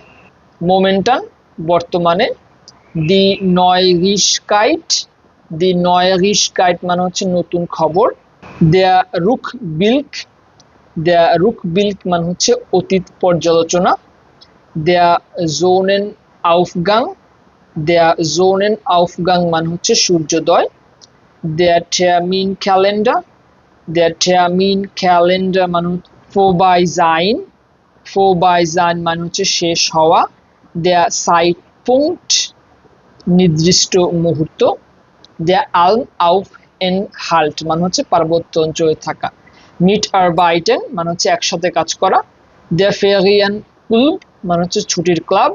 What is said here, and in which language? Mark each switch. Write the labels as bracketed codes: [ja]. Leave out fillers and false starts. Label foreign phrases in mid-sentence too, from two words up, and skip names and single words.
[bn] momentan বর্তমানে। [de] die Neuigkeit [bn] মানে হচ্ছে নতুন খবর। [de] der Rückblick [bn] মানে হচ্ছে অতীত পর্যালোচনা। [de] der Sonnenaufgang [bn] মানে হচ্ছে সূর্যোদয়। [de] der Terminkalender [bn] মানে [de] vorbei sein [bn] মানে হচ্ছে শেষ হওয়া। [de] der Zeitpunkt [bn] নির্দিষ্ট মুহূর্ত। [de] der Alm auf Enhalt [bn] মানে হচ্ছে পার্বত্য অঞ্চলে থাকা। mitarbeiten মানে হচ্ছে একসাথে কাজ করা। [de] der Ferienklub [bn] মানে হচ্ছে ছুটির ক্লাব।